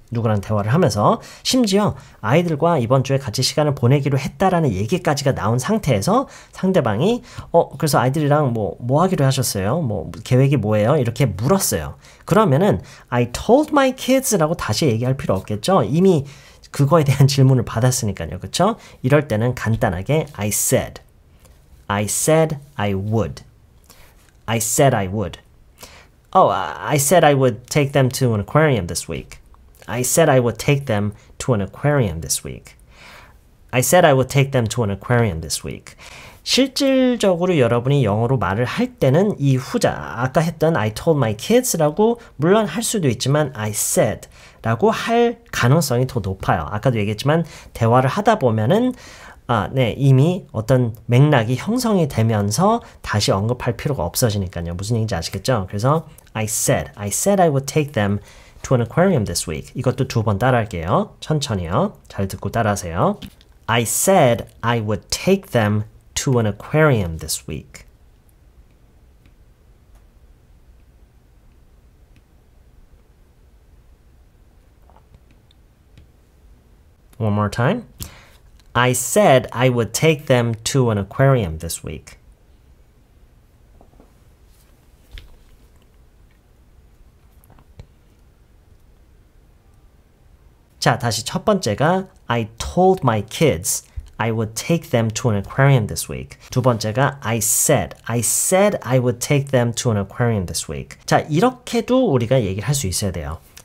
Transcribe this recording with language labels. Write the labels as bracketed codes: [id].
[ko] 누구랑 대화를 하면서 심지어 아이들과 이번 주에 같이 시간을 보내기로 했다라는 얘기까지가 나온 상태에서 상대방이 그래서 아이들이랑 뭐 하기로 하셨어요? 계획이 뭐예요? 이렇게 물었어요. 그러면은 [en] I told my kids [ko] 라고 다시 얘기할 필요 없겠죠? 이미 그거에 대한 질문을 받았으니까요. 그렇죠? 이럴 때는 간단하게 [en] I said I would. I said I would. I said I would take them to an aquarium this week. I said I would take them to an aquarium this week. I said I would take them to an aquarium this week. [ko] 실질적으로 여러분이 영어로 말을 할 때는 이 후자, 아까 했던 [en] I told my kids [ko] 라고 물론 할 수도 있지만 [en] I said [ko] 라고 할 가능성이 더 높아요. 아까도 얘기했지만 대화를 하다 보면은 이미 어떤 맥락이 형성이 되면서 다시 언급할 필요가 없어지니까요. 무슨 얘기인지 아시겠죠? 그래서 [en] I said I would take them to an aquarium this week. [ko] 이것도 2번 따라할게요. 천천히요. 잘 듣고 따라하세요. [en] I said I would take them to an aquarium this week. One more time. I said I would take them to an aquarium this week. [ko] 자, 다시 첫 번째가 [en] I told my kids I would take them to an aquarium this week. [ko] 두 번째가 [en] I said I would take them to an aquarium this week. [ko] 자, 이렇게도 우리가 얘기를 할 수 있어야 돼요.